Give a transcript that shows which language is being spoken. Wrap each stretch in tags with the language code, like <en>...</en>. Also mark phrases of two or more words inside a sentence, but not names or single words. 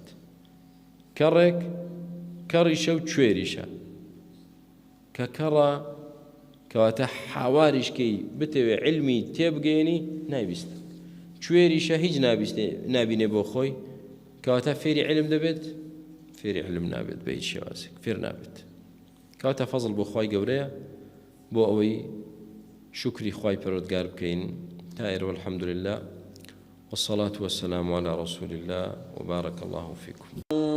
<ckb>کەڕێک کەڕیشە و کوێریشە، کە کەڕە کەواتە حاواریشکەی بتەوێ علمی تێبگەێنی نایبیستە، کوێریشە هیچ نابینێ بۆ خۆی، کەواتە فێری علم دەبێت؟ فێری علم نابێت بە هیچ شێوازێک، فێر نابێت. کەواتە فەزڵ بۆ خوای گەورەیە بۆ ئەوەی شکری خوای پەروەردگار بکەین. تا ئێرە</ckb> <ar>والحەمد لله والصلاة والسلام على رسول الله وبارك الله فيكم.</ar>